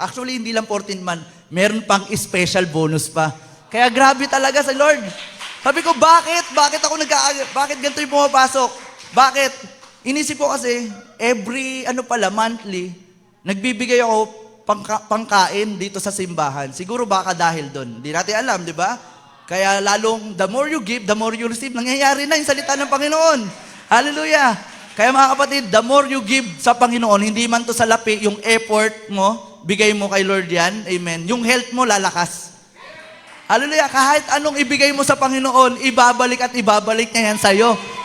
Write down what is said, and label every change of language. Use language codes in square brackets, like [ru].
[tl] Actually, hindi lang 14-month. Meron pang special bonus pa. Kaya grabe talaga sa Lord. Sabi ko, bakit? Bakit ganito yung pumapasok? Bakit? Inisip ko kasi, every, monthly, nagbibigay ako pangkain dito sa simbahan. Siguro baka dahil doon. Hindi natin alam, di ba? Kaya lalong, [en] the more you give, the more you receive. [tl] Nangyayari na yung salita ng Panginoon. Hallelujah! Kaya mga kapatid, [en] the more you give [tl] sa Panginoon, hindi man to sa lapi, yung effort mo, bigay mo kay Lord yan. Amen. Yung health mo, lalakas. Hallelujah! Kahit anong ibigay mo sa Panginoon, ibabalik at ibabalik niya yan sa'yo.